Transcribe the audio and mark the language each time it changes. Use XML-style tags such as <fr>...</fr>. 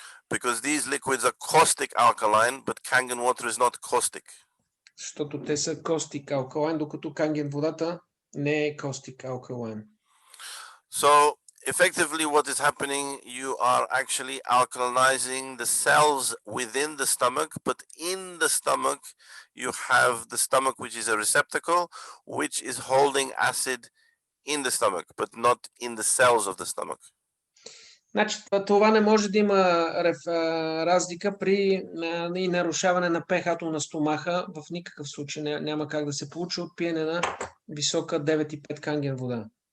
<en>Because these liquids are caustic alkaline, but Kangen water is not caustic.</en> <bg>Защото те са</bg> <en>caustic alkaline,</en> <bg>докато Канген водата не е caustic alkaline.</bg> <en>So effectively what is happening, you are actually alkalinizing the cells within the stomach, but in the stomach you have the stomach, which is a receptacle, which is holding acid in the stomach, but not in the cells of the stomach.</en> <bg>Значи, това не може да има разлика при нарушаване на pH-то на стомаха. В никакъв случай няма как да се получи от пиене на висока 9,5 Канген вода.</bg>